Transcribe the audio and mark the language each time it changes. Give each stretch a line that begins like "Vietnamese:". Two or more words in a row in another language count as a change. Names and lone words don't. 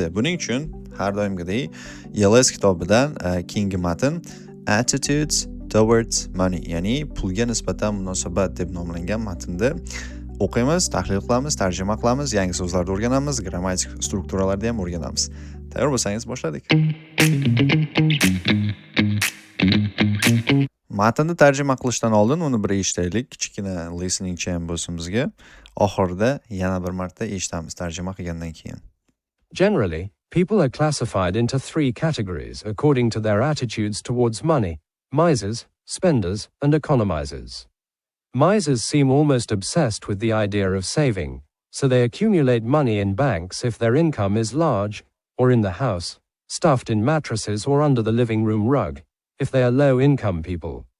Uzbek: Buning uchun har doimgidek ELS kitobidan keyingi matn Attitudes Towards Money, ya'ni pulga nisbatan munosabat deb nomlangan matnni o'qiymiz, tahlil qilamiz, tarjima qilamiz, yangi so'zlarni o'rganamiz, grammatik strukturalarni ham o'rganamiz. Tayyor bo'lsangiz boshladik. Matnni tarjima qilishdan oldin uni bir eshitaylik. Kichkina listening ham bo'lsin bizga. Oxirida yana bir marta eshitamiz tarjima qilgandan keyin.
English: Generally, people are classified into three categories according to their attitudes towards money: misers, spenders, and economizers. Misers seem almost obsessed with the idea of saving, so they accumulate money in banks if their income is large, or in the house, stuffed in mattresses or under the living room rug, if they are low-income people.